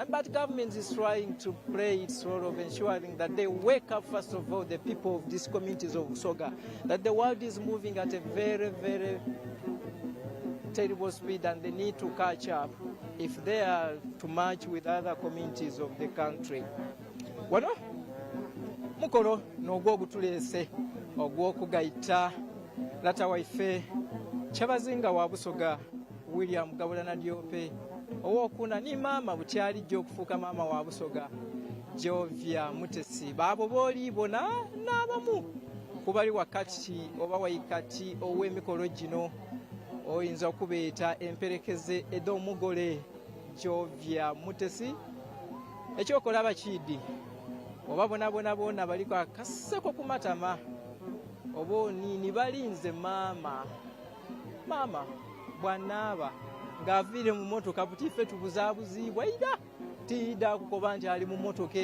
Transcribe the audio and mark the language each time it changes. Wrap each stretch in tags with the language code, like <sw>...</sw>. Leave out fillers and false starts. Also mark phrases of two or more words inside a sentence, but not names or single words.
<en>But government is trying to play its role of ensuring that they wake up, first of all, the people of these communities of Busoga, that the world is moving at a very, very terrible speed and they need to catch up if they are to match with other communities of the country.</en> <xog>Wano mukolo n'ogwo ogutuleese ogw'okugayita lata waife Kyabazinga wa Busoga William Gabulana Diope owokuna ni maama bukyalijja okufuuka maama wa Busoga Geovia Mutesi, baabo booli bona n'abamu kubali wakati oba waikati ow'emikolo gino oyinza okubeeta emperekeze ed'omugole Geovia Mutesi. Ekyokolaba kidi oba bona baliko akaseko ku matama oba oniini balinze maama bw'anaaba ng'aviire mu mmotoka butiffe tubuzaabuziibwa ida tiida kukoba nti ali mu mmotoka</xog>